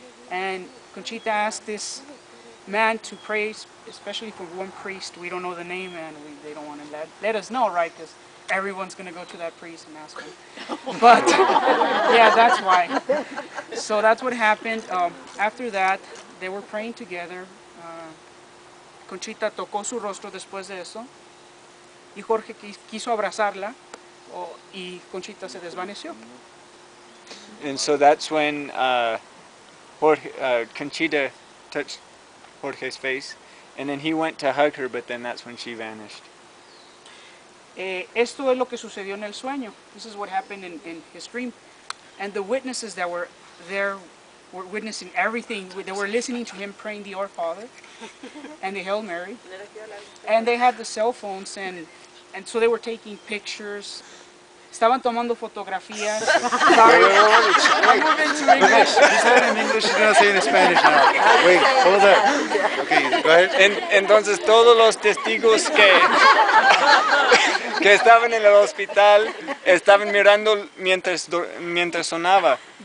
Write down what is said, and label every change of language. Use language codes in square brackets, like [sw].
[en] And Conchita asked this man to pray, especially for one priest. We don't know the name, and they don't want to let us know, right? Because everyone's going to go to that priest and ask him. But, yeah, that's why. So that's what happened. After that, they were praying together. [es] Conchita tocó su rostro después de eso. Y Jorge quiso abrazarla. Y Conchita se desvaneció. [en] And so that's when Conchita touched Jorge's face. And then he went to hug her, but then that's when she vanished. [es] Esto es lo que sucedió en el sueño. [en] This is what happened in his dream. And the witnesses that were there were witnessing everything. They were listening to him praying the Our Father and the Hail Mary. And they had the cell phones, and so they were taking pictures. [es] Estaban tomando fotografías. [en] Sorry. I'm moving to English. He said it in English, he's going to say it in Spanish now. Wait, hold up. Okay, go ahead. [es] Entonces todos los testigos que estaban en el hospital estaban mirando mientras sonaba.